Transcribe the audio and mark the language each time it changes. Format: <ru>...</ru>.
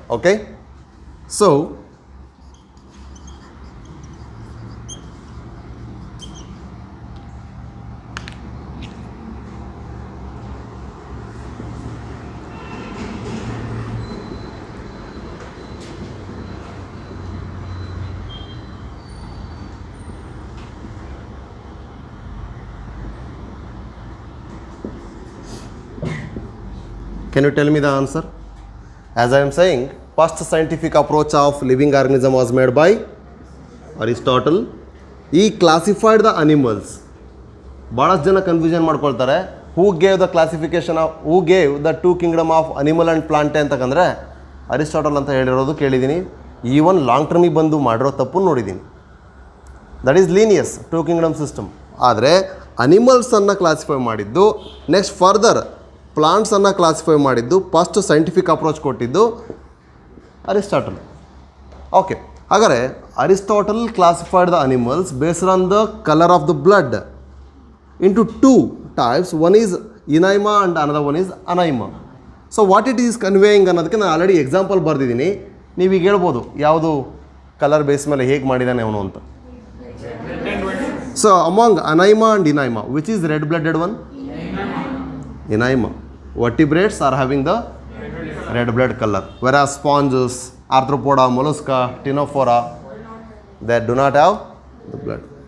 <en>Okay, so can you tell me the answer? As I am saying, first scientific approach of living organism was made by Aristotle. He classified the animals.</en> <kn>ಭಾಳಷ್ಟು ಜನ confusion ಮಾಡ್ಕೊಳ್ತಾರೆ.</kn> <en>who gave the classification of, who gave the 2 kingdom of animal and plant</en> <kn>ಅಂತಂದರೆ Aristotle ಅಂತ ಹೇಳಿರೋದು ಕೇಳಿದ್ದೀನಿ.</kn> <en>even long ಟರ್ಮಿಗೆ</en> <kn>ಬಂದು ಮಾಡಿರೋ ತಪ್ಪು ನೋಡಿದ್ದೀನಿ.</kn> <en>That is Linnaeus 2 kingdom system.</en> <kn>ಆದರೆ ಅನಿಮಲ್ಸನ್ನು ಕ್ಲಾಸಿಫೈ ಮಾಡಿದ್ದು, ನೆಕ್ಸ್ಟ್ ಫರ್ದರ್ ಪ್ಲಾಂಟ್ಸನ್ನು ಕ್ಲಾಸಿಫೈ ಮಾಡಿದ್ದು, ಫಸ್ಟ್ ಸೈಂಟಿಫಿಕ್ ಅಪ್ರೋಚ್ ಕೊಟ್ಟಿದ್ದು ಅರಿಸ್ಟಾಟಲ್.</kn> <en>Okay, ಹಾಗಾದರೆ Aristotle classified the animals based on the colour of the blood into 2 types. One is Inaima and another one is Anaima. So what it is conveying</en> <kn>ಅನ್ನೋದಕ್ಕೆ ನಾನು already example ಬರೆದಿದ್ದೀನಿ. ನೀವೀಗ ಹೇಳ್ಬೋದು ಯಾವುದು colour base ಮೇಲೆ ಹೇಗೆ ಮಾಡಿದ್ದಾನೆ ಅವನು ಅಂತ.</kn> <en>So among Anaima and Inaima, which is red blooded one? Inaima. Vertebrates are having the red blood color, whereas sponges, arthropoda, mollusca, ctenophora, they do not have the blood.</en>